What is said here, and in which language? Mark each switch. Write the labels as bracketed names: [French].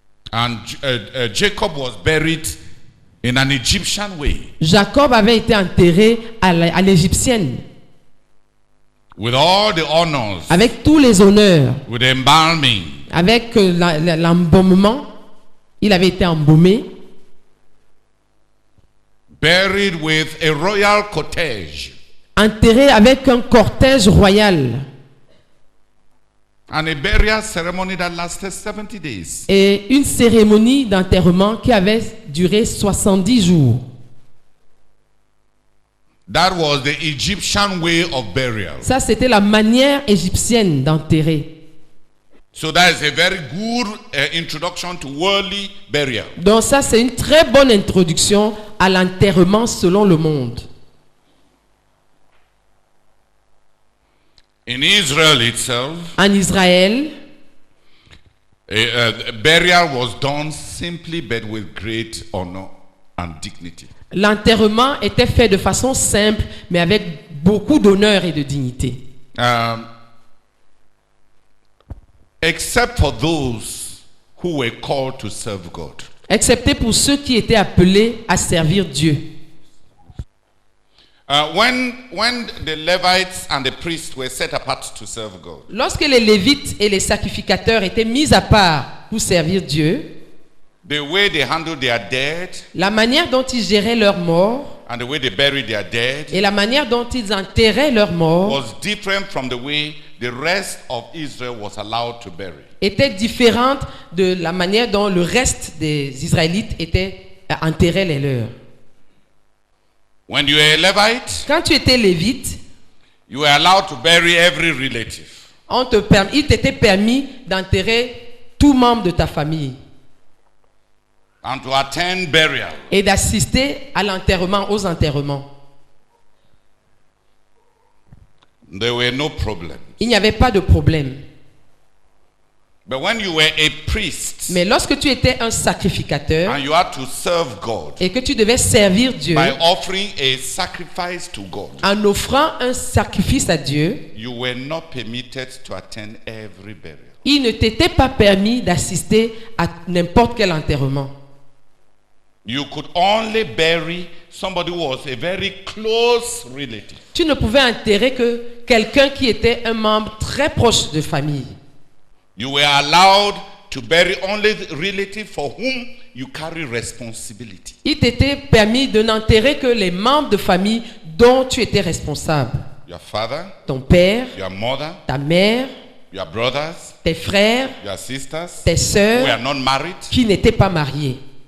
[English] And Jacob was buried in an Egyptian way. [French] Jacob avait été enterré à l'égyptienne. [English] With all the honors. [French] Avec tous les honneurs. [English] With the embalming. [French] Avec l'embaumement. Il avait été embaumé. [English] Buried with a royal cortege. [French] Enterré avec un cortège royal. [English] And a burial ceremony that lasted 70 days. [French] Et une cérémonie d'enterrement qui avait duré 70 jours. [English] That was the Egyptian way of burial. [French] Ça, c'était la manière égyptienne d'enterrer. [English] So that is a very good introduction to worldly burial. [French] Donc ça, c'est une très bonne introduction à l'enterrement selon le monde. [English] In Israel itself, [French] en Israël, [English] burial was done simply but with great honor and dignity. [French] L'enterrement était fait de façon simple, mais avec beaucoup d'honneur et de dignité. [English] Except for those who were called to serve God. [French] Excepté pour ceux qui étaient appelés à servir Dieu. [English] When the Levites and the priests were set apart to serve God. [French] Lorsque les Lévites et les sacrificateurs étaient mis à part pour servir Dieu, [English] the way they handled their dead, [French] la manière dont ils géraient leurs morts, [English] and the way they buried their dead, [French] et la manière dont ils enterraient leurs morts, [English] was different from the way the rest of Israel was allowed to bury. [French] Était différente de la manière dont le reste des Israélites enterraient les leurs. [English] When you were a Levite, [French] quand tu étais lévite, [English] you were allowed to bury every relative. [French] Il t'était permis d'enterrer tout membre de ta famille. [English] and to attend burial. [French] Et d'assister à l'enterrement, aux enterrements. [English] There were no problems. [French] Il n'y avait pas de problème. [English] But when you were a priest, [French] Mais lorsque tu étais un sacrificateur [English] and you had to serve God [French] et que tu devais servir Dieu [English] by offering a sacrifice to God, [French] en offrant un sacrifice à Dieu, [English] you were not permitted to attend every burial. [French] il ne t'était pas permis d'assister à n'importe quel enterrement. [English] You could only bury somebody who was a very close relative. [French] Tu ne pouvais enterrer que quelqu'un qui était un membre très proche de famille. [English] You were allowed to bury only the relative for whom you carry responsibility. [French] Il t'était permis de n'enterrer que les membres de famille dont tu étais responsable. [English] Your father, [French] Ton père, [English] your mother, [French] ta mère, [English] your brothers, [French] tes frères, [English] your sisters [French] tes [English] who [French] sœurs [English] are not married, [French] qui n'étaient pas mariés,